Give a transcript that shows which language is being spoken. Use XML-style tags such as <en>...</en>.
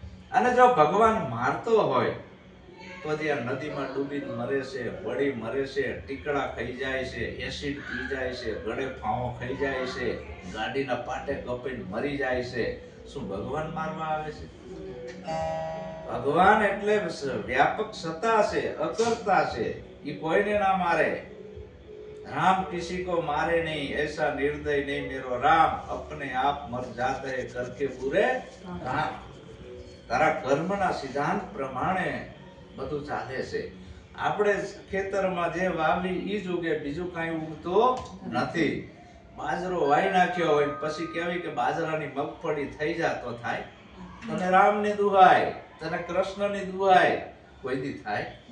<gu>અને જો ભગવાન મારતો હોય તો ત્યાં નદીમાં ડૂબીને મરે છે, વળી મરે છે, ટીકડા ખાઈ જાય છે, એસિડ પી જાય છે, ગળે ફાંવો ખાઈ જાય છે, ગાડીના પાટે કપીને મરી જાય છે. શું ભગવાન મારવા આવે છે? ભગવાન એટલે વ્યાપક સત્તા છે, અકર્તા છે. એ કોઈને ના મારે.</gu> <hi>राम किसी को मारे नहीं, ऐसा निर्दय नहीं मेरो राम, अपने आप मर जाते हैं करके पूरे काम.</hi> <gu>तारा कर्मना सिद्धांत प्रमाणे બધું ચાલે છે. આપણે ખેતરમાં જે વાવી ઈ જ ઉગે, બીજું કાંઈ ઉગતો નથી. બાજરો વાઈ નાખ્યો હોય પછી કહેવાય કે બાજરાની મગફળી થઈ જાય તો થાય? તને રામની દુહાઈ, તને કૃષ્ણની દુહાઈ, કોઈ દી થાય?</gu>